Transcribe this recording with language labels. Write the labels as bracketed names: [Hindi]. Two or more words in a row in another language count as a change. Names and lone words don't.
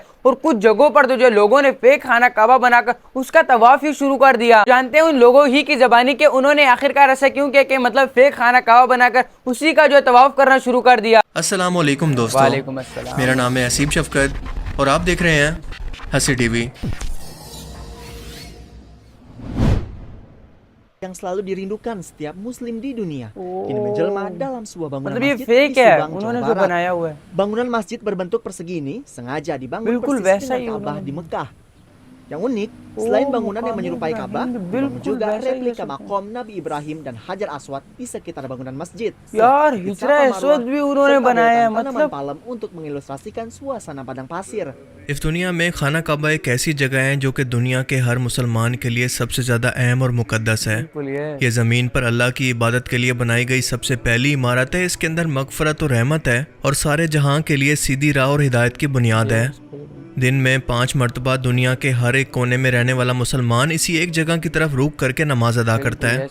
[Urdu] اور کچھ جگہوں پر تو لوگوں نے فیک خانہ کعبہ بنا کر اس کا طواف ہی شروع کر دیا۔ جانتے ہیں ان لوگوں ہی کی زبانی کہ انہوں نے آخرکار ایسا کیوں کیا کہ فیک خانہ کعبہ بنا کر اسی کا طواف کرنا شروع کر دیا۔ [Arabic] السلام علیکم [Urdu] دوستو، [Arabic] وعلیکم السلام۔ [Urdu] میرا نام ہے حسیب شفقت اور آپ دیکھ رہے ہیں ہسی ٹی وی۔ [Indonesian] yang selalu dirindukan setiap muslim di dunia kini menjelma dalam sebuah bangunan [Urdu] یہ [Indonesian] masjid [Urdu] فیک [Indonesian] di [Urdu] ہے، [Indonesian] Subang, [Urdu] انہوں نے [Indonesian] Jawa [Urdu] جو [Indonesian] Barat. [Urdu] بنایا ہوا ہے [Indonesian] Bangunan masjid berbentuk persegi ini sengaja dibangun [Urdu] بالکل [Indonesian] persis [Urdu] ویسا [Indonesian] dengan [Urdu] ہی [Indonesian] Ka'bah [Urdu] انہوں نے۔ [Indonesian] di Mekah. Yang unik, selain bangunan yang menyerupai Ka'bah, dibangun juga replika makom Nabi Ibrahim dan Hajar Aswad di sekitar bangunan masjid. [Urdu] یار [Indonesian] Bukit [Urdu] ہجرہ [Indonesian] Safa [Urdu] اسود [Indonesian] Marwah, [Urdu] بھی انہوں نے [Indonesian] serta [Urdu] بنایا ہے، [Indonesian] deretan tanaman palem untuk mengilustrasikan suasana padang pasir. [Urdu] اس دنیا میں خانہ کعبہ ایک ایسی جگہ ہے جو کہ دنیا کے ہر مسلمان کے لیے سب سے زیادہ اہم اور مقدس ہے۔ یہ زمین پر اللہ کی عبادت کے لیے بنائی گئی سب سے پہلی عمارت ہے۔ اس کے اندر مغفرت اور رحمت ہے اور سارے جہاں کے لیے سیدھی راہ اور ہدایت کی بنیاد ہے۔ دن میں 5 مرتبہ دنیا کے ہر ایک کونے میں رہنے والا مسلمان اسی ایک جگہ کی طرف رک کر کے نماز ادا کرتا ہے۔